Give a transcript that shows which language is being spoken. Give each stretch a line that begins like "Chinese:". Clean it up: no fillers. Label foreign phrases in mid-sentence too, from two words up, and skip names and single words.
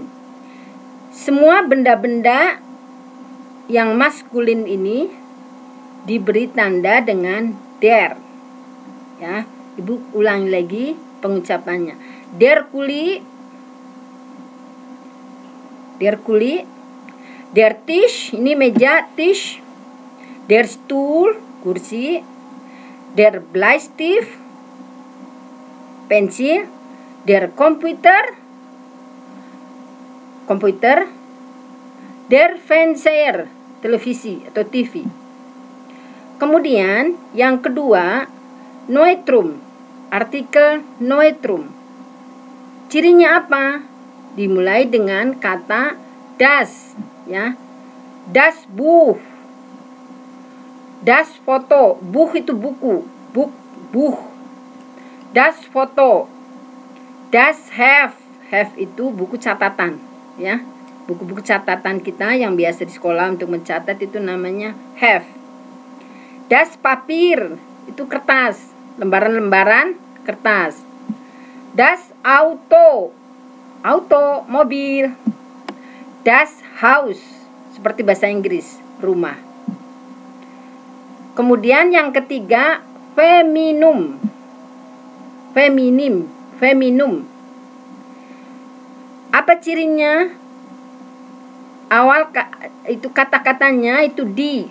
Indonesian: Semua benda-benda yang maskulin ini diberi tanda dengan der. Ya, Ibu ulangi lagi pengucapannya.
German: Der Kuli, der Tisch,
Indonesian: ini meja, Tisch.
German: Der Stuhl, kursi. Der Bleistift, pensil. Der komputer. Der Fernseher,
Indonesian: televisi atau TV. Kemudian yang kedua, Neutrum, artikel Neutrum. Cirinya apa? Dimulai dengan kata das, ya.
German: Das Buch, das Foto.
Indonesian: Buch itu buku,
German: buch. Das Foto, das Heft
Indonesian: itu buku catatan, ya. Buku-buku catatan kita yang biasa di sekolah untuk mencatat itu namanya Heft.
German: Das Papier,
Indonesian: itu kertas, lembaran-lembaran kertas.
German: Das Auto, mobil. Das Haus,
Indonesian: seperti bahasa Inggris, rumah. Kemudian yang ketiga, feminim. Apa cirinya? Awal itu kata-katanya itu di.